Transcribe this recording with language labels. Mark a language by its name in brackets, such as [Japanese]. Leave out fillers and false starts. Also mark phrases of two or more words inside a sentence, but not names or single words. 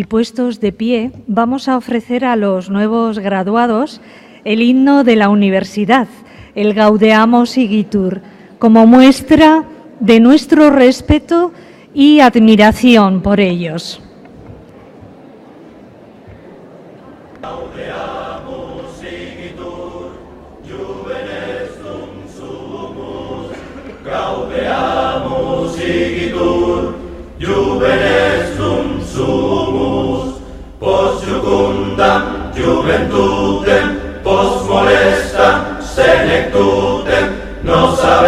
[Spanish] puestos de pie, vamos a ofrecer a los nuevos graduados el himno de la universidad, el Gaudeamus Igitur, como muestra de nuestro respeto y admiración por ellos. [Latin] Juvenestum sumus, post jucundam juventutem, post molestam senectutem, nos